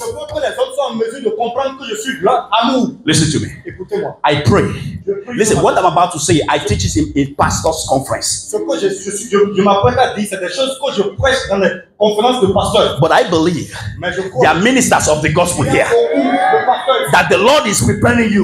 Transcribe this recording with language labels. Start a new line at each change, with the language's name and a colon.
French: Je veux que les hommes soient en mesure de comprendre que je suis l'amour.
English: Listen to me.
French: Écoutez-moi.
English: I pray.
French: Je prie
English: Listen,
French: ce
English: what
French: matin.
English: I'm about to say, I teach it in pastor's conference.
French: Ce que je m'apprête à dire, c'est des choses que je prêche dans les conférences de pasteurs.
English: But I believe
French: Mais je
English: there
French: crois
English: are ministers of the gospel
French: qu'il y a
English: here
French: beaucoup de pasteurs.
English: that the Lord is preparing you.